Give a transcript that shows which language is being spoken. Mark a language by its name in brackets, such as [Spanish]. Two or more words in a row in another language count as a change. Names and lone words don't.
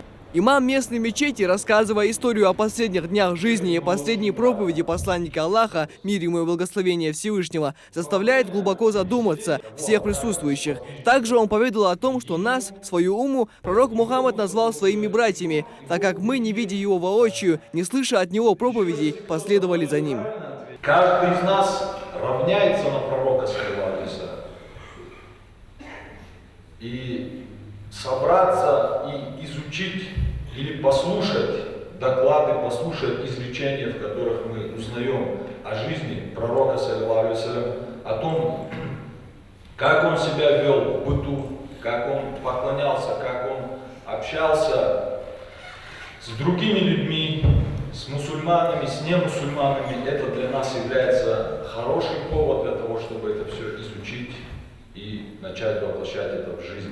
[Russian] Имам местной мечети, рассказывая историю о последних днях жизни и последней проповеди посланника Аллаха, мир ему и благословения Всевышнего, заставляет глубоко задуматься всех присутствующих. Также он поведал о том, что нас, свою умму, пророк Мухаммад назвал своими братьями, так как мы, не видя его воочию, не слыша от него проповедей, последовали за ним. Каждый из нас равняется на пророка, [Arabic] صلى الله عليه وسلم. [Russian] И собраться и изучить или послушать доклады, послушать изречения, в которых мы узнаем о жизни пророка, [Arabic] صلى الله عليه وسلم, [Russian] о том, как он себя вел в быту, как он поклонялся, как он общался с другими людьми, с мусульманами, с немусульманами. Это для нас является хороший повод для того, чтобы это все изучить и начать воплощать это в жизнь.